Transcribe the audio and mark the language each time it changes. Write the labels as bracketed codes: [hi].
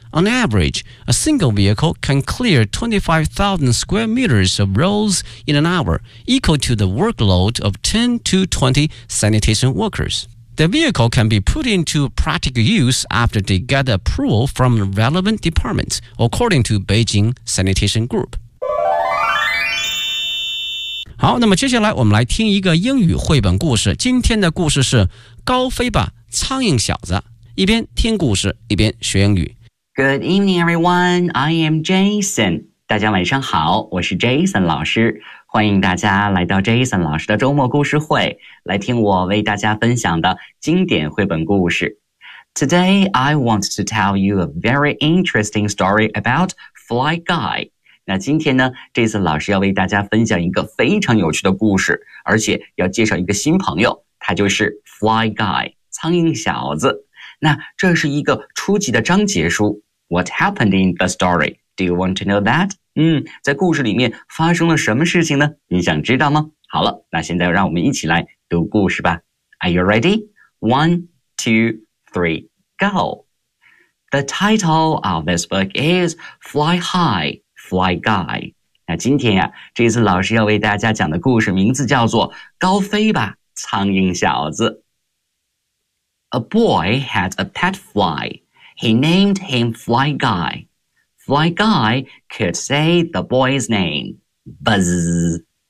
[en] On average, a single vehicle can clear 25,000 square meters of roads in an hour, equal to the workload of 10 to 20 sanitation workers. The vehicle can be put into practical use after they get approval from the relevant departments, according to Beijing Sanitation Group. [zh] 好，那么接下来我们来听一个英语绘本故事。今天的故事是高飞吧苍蝇小子，一边听故事一边学英语。 [en] Good evening, everyone. I am Jason. [zh] 大家晚上好，我是 Jason 老师。欢迎大家来到 Jason 老师的周末故事会，来听我为大家分享的经典绘本故事。 [en] Today, I want to tell you a very interesting story about Fly Guy. [zh] 那今天呢 ,Jason 老师要为大家分享一个非常有趣的故事，而且要介绍一个新朋友，他就是 Fly Guy, 苍蝇小子。那这是一个初级的章节书。 [en] What happened in the story? Do you want to know that? [zh] 在故事里面发生了什么事情呢？你想知道吗？好了，那现在让我们一起来读故事吧。 [en] Are you ready? 1, 2, 3, go! The title of this book is Fly High, Fly Guy. [zh] 那今天呀，这次老师要为大家讲的故事名字叫做高飞吧，苍蝇小子。 [en] A boy had a pet fly. He named him Fly Guy. Fly Guy could say the boy's name. Buzz.